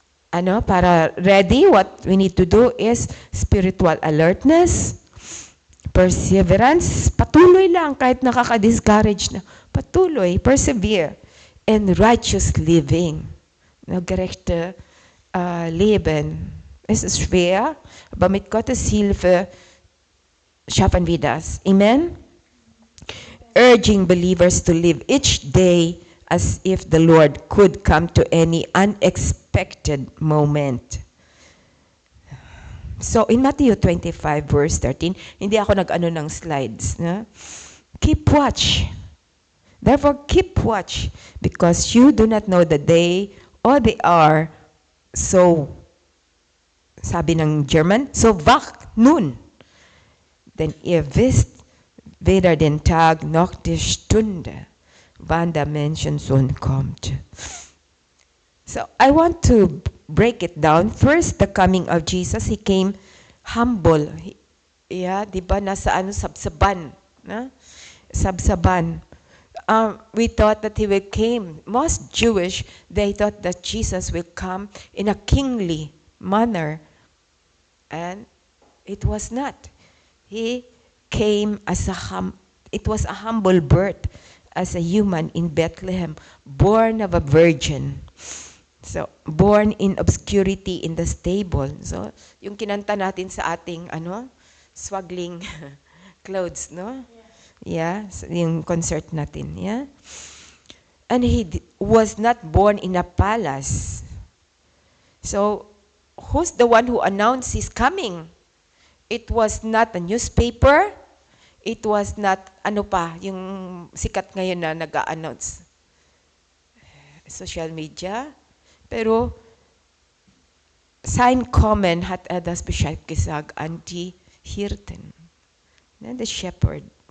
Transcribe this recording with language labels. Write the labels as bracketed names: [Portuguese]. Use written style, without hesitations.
[English] Para ready, what we need to do is spiritual alertness, perseverance, [Filipino] patuloy lang kahit nakaka-discourage na, [English] patuloy, persevere, and righteous living. [German] Gerechte Leben. Es ist schwer, aber mit Gottes Hilfe schaffen wir das. Amen? [English] Urging believers to live each day as if the Lord could come to any unexpected moment. So in Matthew 25 verse 13, [Filipino] hindi ako nag-ano ng slides. Na? [English] keep watch. Therefore, keep watch, because you do not know the day or the hour. [Filipino] So, sabi ng German, [German] so wach nun. Denn ihr wisst weder den Tag noch die Stunde, wann der Menschensohn kommt. [English] So, I want to break it down. First, the coming of Jesus, He came humble. [Filipino] Yeah, di ba nasa sabsaban, na? Sabsaban. [English] We thought that He will came. Most Jewish, they thought that Jesus will come in a kingly manner, and it was not. He came as it was a humble birth as a human in Bethlehem, born of a virgin. So, born in obscurity in the stable. [Filipino] So, yung kinanta natin sa ating, [English] swaggling clothes, [Filipino] no? [English] Yeah, so [Filipino] yung concert natin, [English] yeah? And He was not born in a palace. So, who's the one who announced His coming? It was not a newspaper. It was not, [Filipino] yung sikat ngayon na nag-a-announce. [English] Social media. [German] Pero, sein Kommen hat das Bescheid gesagt an die Hirten, [English] the shepherd.